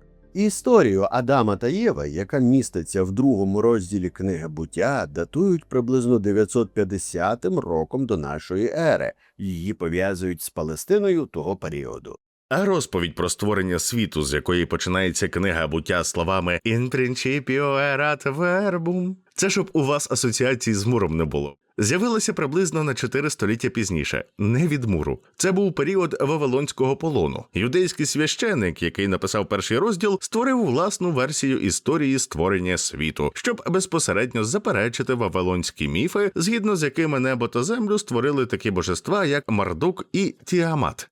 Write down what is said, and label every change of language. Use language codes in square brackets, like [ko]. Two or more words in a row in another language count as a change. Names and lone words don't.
[uk] Історію Адама та Єви, яка міститься в другому розділі книги «Буття», датують приблизно 950 роком до нашої ери. Її пов'язують з Палестиною того періоду. А розповідь про створення світу, з якої починається книга «Буття» словами [la] «In principio erat verbum», [uk] це щоб у вас асоціацій з муром не було. З'явилася приблизно на 4 століття пізніше, не від муру. Це був період Вавилонського полону. Юдейський священик, який написав перший розділ, створив власну версію історії створення світу, щоб безпосередньо заперечити вавилонські міфи, згідно з якими небо та землю створили такі божества, як Мардук і Тіамат.